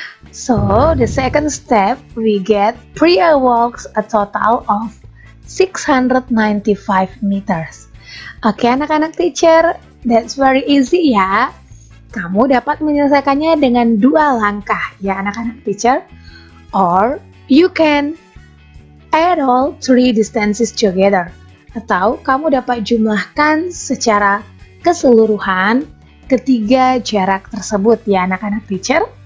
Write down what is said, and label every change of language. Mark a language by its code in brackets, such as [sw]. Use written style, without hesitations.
[en] So, the second step, we get Priya walks a total of 695 meters. Oke, anak-anak teacher, that's very easy ya. [id] Kamu dapat menyelesaikannya dengan 2 langkah ya anak-anak teacher. [en] Or you can add all 3 distances together. [id] Atau kamu dapat jumlahkan secara keseluruhan ketiga jarak tersebut ya anak-anak teacher.